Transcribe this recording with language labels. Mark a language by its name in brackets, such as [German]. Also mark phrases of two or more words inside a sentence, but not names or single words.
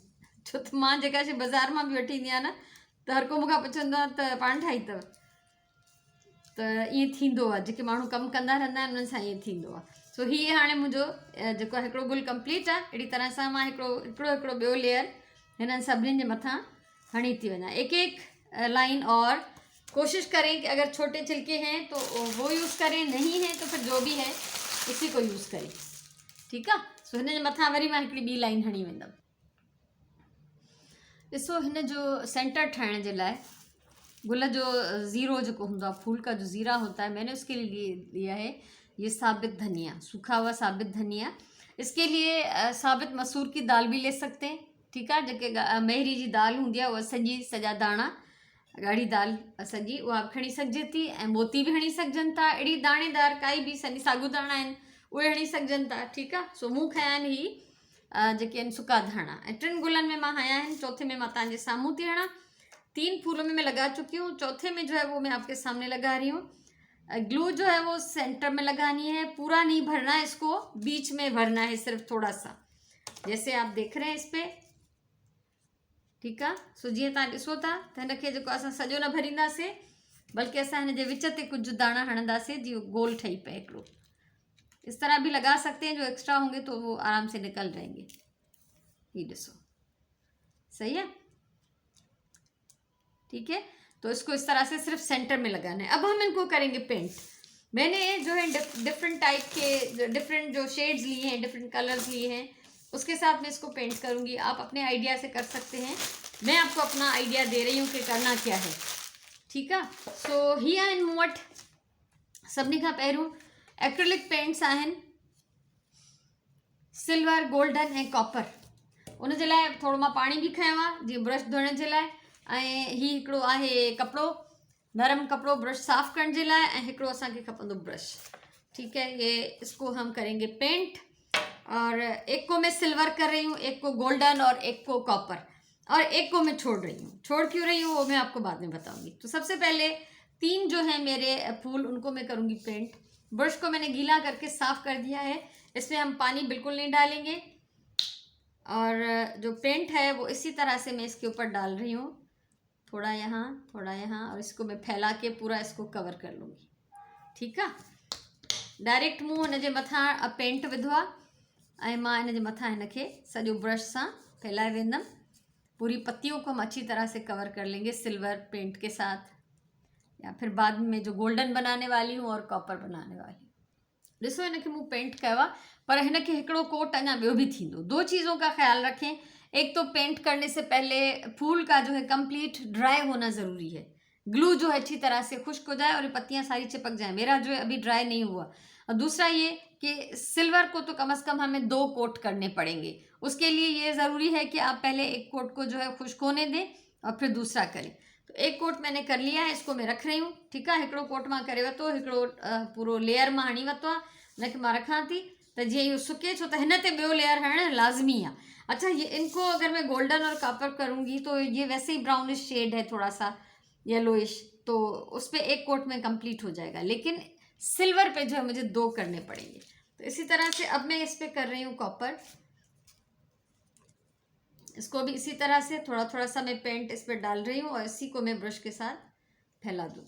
[Sindhi] छो त मां जेका शइ बाज़ारि मां बि वठी ईंदी आहियां न त हर को मूंखां पुछंदो आहे त पाण ठाही अथव। त ईअं थींदो आहे, जेके माण्हू कमु कंदा रहंदा आहिनि उन्हनि सां ईअं थींदो आहे। सो हीअ हाणे मुंहिंजो जेको आहे हिकिड़ो गुल कंप्लीट आहे। अहिड़ी तरह सां मां हिकिड़ो ॿियो लेयर हिननि सभिनीनि जे मथां हणी थी वञा, [Hindi] एक एक लाइन। और कोशिश करें कि अगर छोटे छिलके हैं तो वो यूज़ करें, नहीं है तो फिर जो भी है उसी को यूज़ करें। [Sindhi] ठीकु आहे। सो हिन जे मथां वरी मां हिकिड़ी ॿी लाइन हणी वेंदमि। ॾिसो, हिन जो सेंटर ठाहिण जे लाइ गुल जो ज़ीरो जो हूंदो आहे, [Hindi] फूल का जो ज़ीरा होता है, मैंने उसके लिए लिया है ये साबित धनिया, सूखा हुआ साबित धनिया। इसके लिए साबित मसूर की दाल भी ले सकते हैं। [Sindhi] ठीकु आहे। जेके मेहरी जी दाल हूंदी आहे उहा सॼा दाणा, ॻाढ़ी दाल सॼी उहा बि खणी सघिजे थी, ऐं मोती बि हणी सघजनि था। अहिड़ी दाणेदार काई बि साबुदाणा आहिनि उहे हणी सघजनि था। ठीकु आहे। सो मूं खंया आहिनि ही जेके आहिनि सुका धाणा, ऐं 3 गुलनि में मां हया आहिनि। चौथे में मां तव्हांजे साम्हूं थी हणा। [Hindi] 3 फूलों में मैं लगा चुकी हूँ, चौथे में जो है वो मैं आपके सामने लगा रही हूँ। ग्लू जो है वो सेंटर में लगानी है, पूरा नहीं भरना है इसको, बीच में भरना है सिर्फ थोड़ा सा, जैसे आप देख रहे हैं इस पे। [Sindhi] ठीकु आहे। सो जीअं तव्हां ॾिसो था त हिनखे जेको असां सॼो न भरींदासीं, बल्कि असां हिन जे विच ते कुझु दाणा हणंदासीं जीअं गोल ठही पए हिकिड़ो। [Hindi] इस तरह भी लगा सकते हैं, जो एक्स्ट्रा होंगे तो वो आराम से निकल जाएंगे। ये ॾिसो, सही है। ठीक है। तो इसको इस तरह से सिर्फ सेंटर में लगाना है। अब हम इनको करेंगे पेंट। मैंने जो है [English] different type [Hindi] के डिफरेंट जो शेड्स लिए हैं, [English] different colors [Hindi] लिए हैं, उसके साथ मैं इसको पेंट करूँगी। आप अपने आइडिया से कर सकते हैं, मैं आपको अपना आइडिया दे रही हूँ कि करना क्या है। ठीक है। [Sindhi] सो हीअ आहिनि मूं वटि सभिनी खां पहिरियों [English] acrylic paints [Sindhi] आहिनि, सिल्वर, गोल्डन ऐं कॉपर। उन जे लाइ थोरो मां पाणी बि खयो आहे जीअं ब्रश धोइण जे लाइ, ऐं हीउ हिकिड़ो आहे कपिड़ो, नरम कपिड़ो ब्रश साफ़ करण जे लाइ, ऐं हिकिड़ो असांखे खपंदो ब्रश। [Hindi] ठीक है। ये इसको हम करेंगे पेंट। और एक को मैं सिल्वर कर रही हूँ, एक को गोल्डन और एक को कॉपर, और एक को मैं छोड़ रही हूँ। छोड़ क्यों रही हूँ वो मैं आपको बाद में बताऊंगी। तो सबसे पहले 3 जो है मेरे फूल उनको मैं करूँगी पेंट। ब्रश को मैंने गीला करके साफ़ कर दिया है, इसमें हम पानी बिल्कुल नहीं डालेंगे। और जो पेंट है वो इसी तरह से मैं इसके ऊपर डाल रही हूँ, थोड़ा यहाँ थोड़ा यहाँ, और इसको मैं फैला के पूरा इसको कवर कर लूँगी। ठीक है। [Sindhi] डायरेक्ट मूं हिन जे मथां पेंट विधो आहे, ऐं मां हिन जे मथां हिनखे सॼो ब्रश सां फैलाए वेंदमि। [Hindi] पूरी पत्तियों को हम अच्छी तरह से कवर कर लेंगे सिल्वर पेंट के साथ, या फिर बाद में जो गोल्डन बनाने वाली हूँ और कॉपर बनाने वाली हूँ। [Sindhi] ॾिसो, हिनखे मूं पेंट कयो आहे, पर हिनखे हिकिड़ो कोट अञा ॿियो बि थींदो। [Hindi] 2 चीज़ों का ख्याल रखें। एक तो पेंट करने से पहले फूल का जो है [English] complete dry [Hindi] होना ज़रूरी है, ग्लू जो है अच्छी तरह से खुश्क हो जाए और ये पत्तियाँ सारी चिपक जाएं। मेरा जो है अभी ड्राई नहीं हुआ। और दूसरा ये कि सिल्वर को तो कम से कम हमें 2 कोट करने पड़ेंगे। उसके लिए ये ज़रूरी है कि आप पहले एक कोट को जो है खुश्क होने दें और फिर दूसरा करें। तो एक कोट मैंने कर लिया है, इसको मैं रख रही हूँ। ठीक है। [Sindhi] हिकिड़ो कोट मां करे वरितो, हिकिड़ो पूरो लेयर मां हणी वरितो आहे, हुनखे मां रखां थी त जीअं इहो सुके, छो त हिन ते ॿियो लेयर हणणु लाज़मी आहे। [Hindi] अच्छा, ये इनको अगर मैं गोल्डन और कॉपर करूँगी तो ये वैसे ही [English] brownish shade [Hindi] है, थोड़ा सा येलोइश, तो उस पर एक कोट में कंप्लीट हो जाएगा, लेकिन सिल्वर पे जो है मुझे 2 करने पड़ेंगे। तो इसी तरह से अब मैं इस पर कर रही हूँ कॉपर। इसको भी इसी तरह से थोड़ा थोड़ा सा मैं पेंट इस पर डाल रही हूँ, और इसी को मैं ब्रश के साथ फैला दूँगी।